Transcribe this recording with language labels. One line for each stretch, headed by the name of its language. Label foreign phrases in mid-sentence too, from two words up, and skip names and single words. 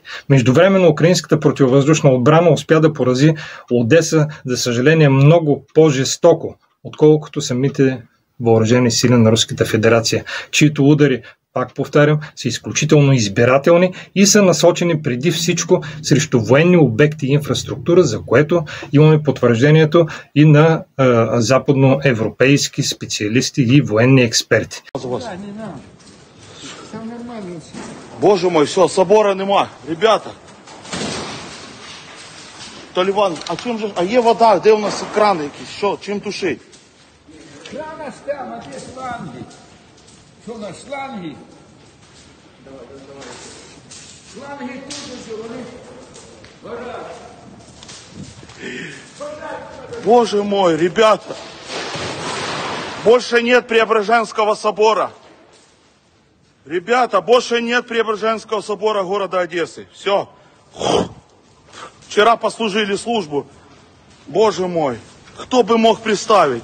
Bulgarian: Междувременно украинската противовъздушна отбрана успя да порази Одеса, за съжаление, много по-жестоко, отколкото самите въоръжени сили на Руската федерация, чието удари, пак повтарям, са изключително избирателни и са насочени преди всичко срещу военни обекти и инфраструктура, за което имаме потвърждението и на западноевропейски специалисти и военни експерти.
Russian: Боже мой, все, собора нема. Ребята.
Ukrainian: Таліван, а є вода, де у нас крани якісь? Що, чим тушить? Крана там, а де шланги? Що на шланги?
Russian: Боже мой, ребята, больше нет Преображенского собора. Ребята, больше нет Преображенского собора города Одессы. Все. Вчера послужили службу. Боже мой, кто бы мог представить?